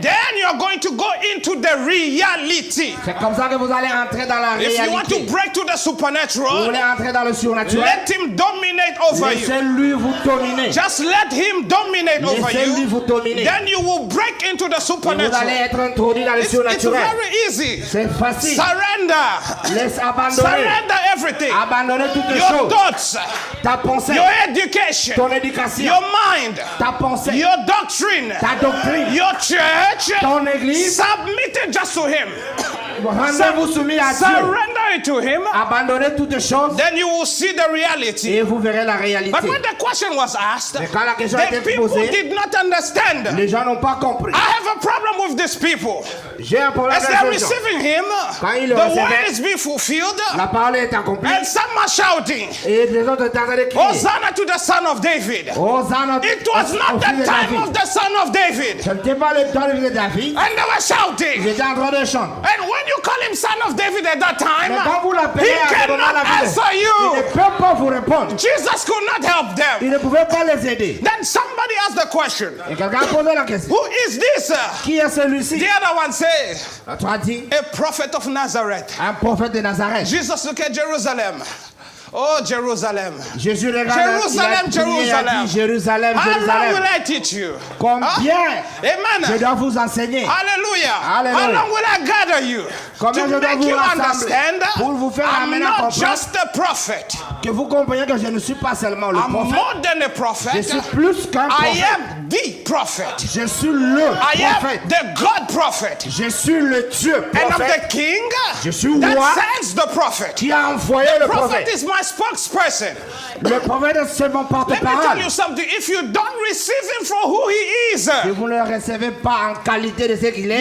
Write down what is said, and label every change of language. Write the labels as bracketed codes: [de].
[en] then you're going to go into the reality. [fr] c'est comme ça que vous allez entrer dans la [en] If you want to [fr] réalité. [en] break to the [fr] Vous [en] supernatural, [fr] voulez entrer dans le surnaturel, [en] let him dominate over you. [fr] laissez-lui vous dominer. [en] Just let him dominate over [fr] Laissez-lui [en] you. [fr] vous dominer. [en] Then you will break into the [fr] Et vous [en] supernatural. [fr] allez être introduit dans le [en] It's [fr] surnaturel. [en] very easy. [fr] C'est facile. [en] Surrender. [fr] Laisse abandonner. [en] Surrender everything. [fr] Abandonner toutes les [en] Your [fr] choses. [en] thoughts, [fr] Ta pensée, [en] your education, [fr] ton éducation, [en] your mind, [fr] ta pensée, [en] your doctrine, [fr] ta doctrine, [en] your church. [fr] ton église. [en] Submit it just to him. [fr] Rendez-vous soumis à Dieu. [en] Surrender it to him. [fr] Abandonnez toutes les choses [en] Then you will see the reality. [fr] et vous verrez la réalité. [en] But when the question was asked, [fr] Mais quand la question a [en] the [fr] été [en] people [fr] posée, [en] did not understand. [fr] les gens n'ont pas compris. [en] I have a problem with these people. [fr] J'ai un problème [en] As they're [fr] avec ces gens. [en] receiving him, [fr] Quand ils [en] the [fr] le [en] word [fr] recevaient, [en] is being fulfilled, [fr] la parole est accomplie [en] and some are shouting, [fr] et les autres étaient en train de crier. [en] Hosanna to the Son of David. [fr] Hosanna [en] It was not [fr] au fils [en] the [fr] de [en] time [fr] David. [en] of the Son of David. [fr] Ce n'était pas le temps de David. [en] And they were [fr] Ils [en] shouting. [fr] étaient en train de chanter. [en] And when you call him Son of David at that time, [fr] Mais quand vous [en] he [fr] l'appelez à ce moment-là, [en] cannot [fr] il [en] answer [fr] ne [en] you. [fr] peut pas vous répondre. [en] Jesus could not help them. [fr] Il ne pouvait pas les aider. [en] Then somebody asked the question, [fr] Et quelqu'un a posé la question. [en] who is this? [fr] Qui est celui-ci? [en] The other one says, [fr] Tu as dit [en] a prophet of Nazareth. [fr] un prophète de Nazareth. [en] Jesus looked at Jerusalem. Oh, Jerusalem. [fr] Jésus regarde, [en] Jerusalem, [fr] il a prié, il a dit, Jérusalem, [en] How long will [fr] Jérusalem. [en] I teach you? [fr] Combien je [en] Amen. [fr] dois vous enseigner? [en] Hallelujah. [fr] Hallelujah. [en] How long will I gather you? [fr] Combien [en] To [fr] je dois [en] make [fr] vous [en] you [fr] rassembler [en] understand, [fr] pour vous faire [en] I'm [fr] amener à [en] not [fr] comprendre [en] just a prophet. [fr] que vous compreniez que je ne suis pas seulement le [en] I'm [fr] prophète, [en] more than a [fr] je [en] prophet. [fr] suis plus qu'un [en] I [fr] prophète. [en] am the prophet. [fr] Je suis le [en] I am [fr] prophète. [en] the God prophet. [fr] Je suis le Dieu [en] And I'm [fr] prophète [en] the king [fr] Je suis [en] that [fr] roi [en] sends the prophet. [fr] qui a envoyé le [en] Prophet [fr] prophète. [en] is my spokesperson. [fr] Le prophète, c'est mon [en] Let me tell [fr] porte-parole. [en] you something. If you don't receive him for who he is, [fr] Si vous ne le recevez pas en qualité de ce qu'il est,